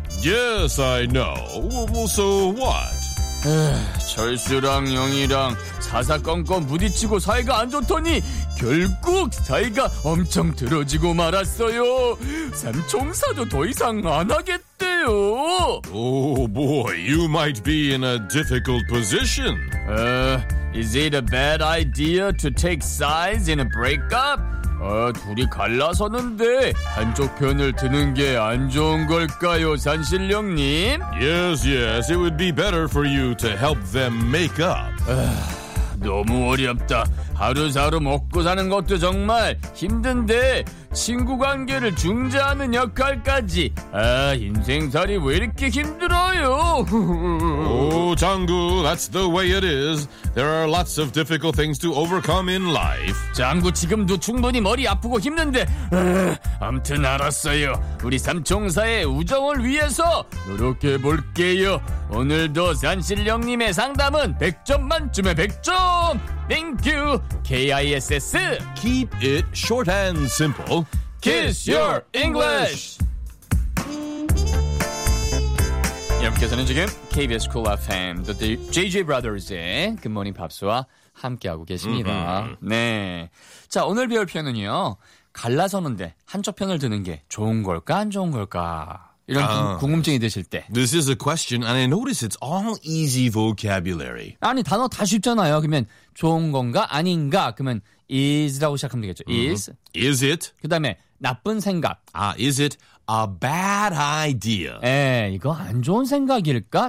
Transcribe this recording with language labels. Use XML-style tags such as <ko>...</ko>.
<en>Yes, I know. So what?</en> <ko>에휴, 철수랑 영희랑 사사건건 부딪히고 사이가 안 좋더니 결국 사이가 엄청 틀어지고 말았어요. 삼총사도 더 이상 안 하겠대요.</ko> <en>Oh boy, you might be in a difficult position. Is it a bad idea to take sides in a breakup?</en> <ko>둘이 갈라서는데 한쪽 편을 드는 게 안 좋은 걸까요, 산신령님?</ko> <en>Yes, yes, it would be better for you to help them make up.</en> <ko>너무 어렵다. 하루하루 먹고 사는 것도 정말 힘든데 친구 관계를 중재하는 역할까지 아 인생살이 왜 이렇게 힘들어요? 오 장구,</ko> <en>that's the way it is. There are lots of difficult things to overcome in life.</en> <ko>장구 지금도 충분히 머리 아프고 힘든데 아무튼 알았어요. 우리 삼총사의 우정을 위해서 노력해 볼게요. 오늘도 산신령님의 상담은 100점 만점에 100점.</ko> <en>Thank you. KISS. Keep it short and simple. Kiss your English.</en> <ko>여러분께서는 지금 KBS Cool FM, The JJ Brothers의 Good Morning Pops와 함께하고 계십니다. Mm-hmm. 네. 자, 오늘 배울 표현은요. 갈라서는데 한쪽 편을 드는 게 좋은 걸까 안 좋은 걸까? 이런 궁금증이 드실 때.</ko> <en>This is a question, and I notice it's all easy vocabulary.</en> <ko>아니, 단어 다 쉽잖아요. 그러면 좋은 건가 아닌가? 그러면 is라고 시작하면 되겠죠.</ko> <en>Is. Mm-hmm. Is it.</en> <ko>그다음에 나쁜 생각.</ko> <en>아, is it a bad idea?</en> <ko>에, 이거 안 좋은 생각일까?</ko>